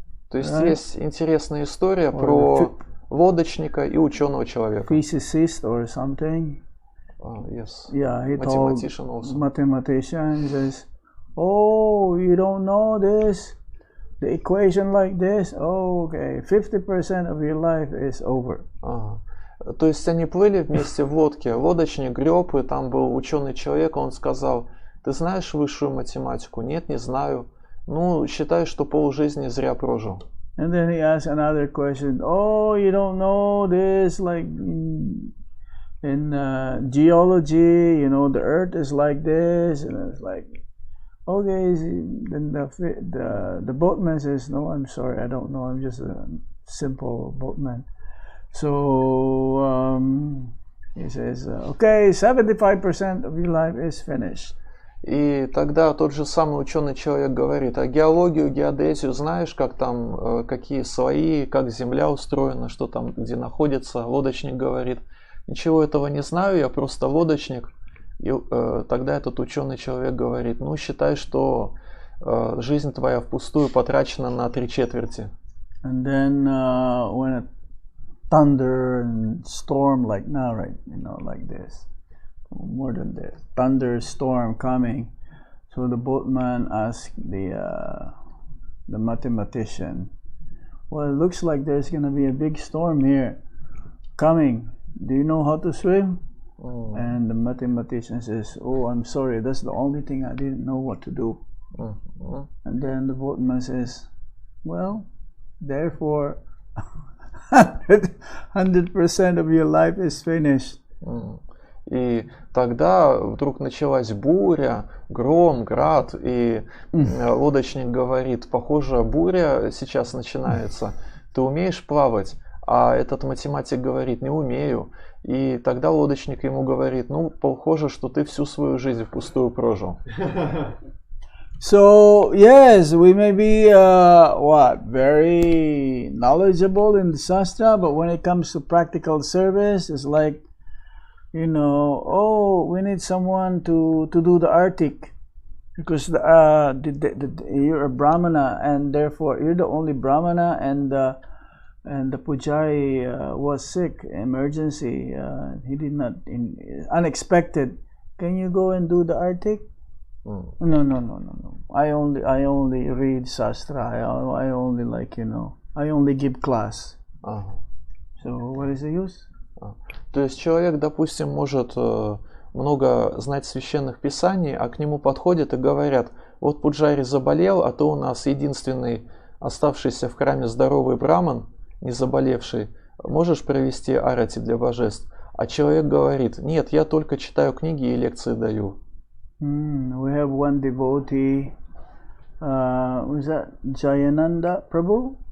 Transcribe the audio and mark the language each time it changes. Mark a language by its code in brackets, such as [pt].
[ru] То есть есть интересная история про лодочника и ученого человека. [en] Physicist or something. Yes. Yeah, he Mathematician told also. mathematician, he says, "Oh, you don't know this? The equation like this? Oh, okay. 50% of your life is over." [ru] Ага. То есть они плыли вместе в лодке, лодочник греб, и там был ученый человек, он сказал: ты знаешь высшую математику? Нет, не знаю. Ну, считай, что полжизни зря прожил. [en] And then he asked another question. Oh, you don't know this? Like in geology, you know, the earth is like this, and it's like, okay. Then the boatman says, "No, I'm sorry, I don't know. I'm just a simple boatman." So he says, "Okay, 75% of your life is finished." И тогда тот же самый ученый человек говорит: а геологию, геодезию знаешь, как там, какие слои, как Земля устроена, что там, где находится? Лодочник говорит: ничего этого не знаю, я просто лодочник. И тогда этот ученый человек говорит: ну, считай, что жизнь твоя впустую потрачена на 3/4. And then when a thunder and storm like now, right, you know, like this. More than this, thunderstorm coming. So the boatman asked the mathematician, "Well, it looks like there's going to be a big storm here coming. Do you know how to swim?" And the mathematician says, "Oh, I'm sorry. That's the only thing I didn't know what to do." And then the boatman says, "Well, therefore, 100% of your life is finished." [ru] И тогда вдруг началась буря, гром, град, и лодочник говорит: похоже, буря сейчас начинается, ты умеешь плавать? А этот математик говорит: не умею. И тогда лодочник ему говорит: ну, похоже, что ты всю свою жизнь впустую прожил. [en] So yes, we may be very knowledgeable in the Shastra, but when it comes to practical service, it's like, you know, oh, we need someone to do the Arctic because you're a Brahmana, and therefore you're the only Brahmana, and the Pujari was sick, emergency. He did not, unexpected. Can you go and do the Arctic? No. I only read Shastra. I only, like, you know, I only give class. So what is the use? [ru] То есть человек, допустим, может много знать священных писаний, а к нему подходят и говорят: вот Пуджари заболел, а ты у нас единственный оставшийся в храме здоровый браман, не заболевший, можешь провести арати для божеств? А человек говорит: нет, я только читаю книги и лекции даю. [en] We have one devotee, was that Jayananda Prabhu?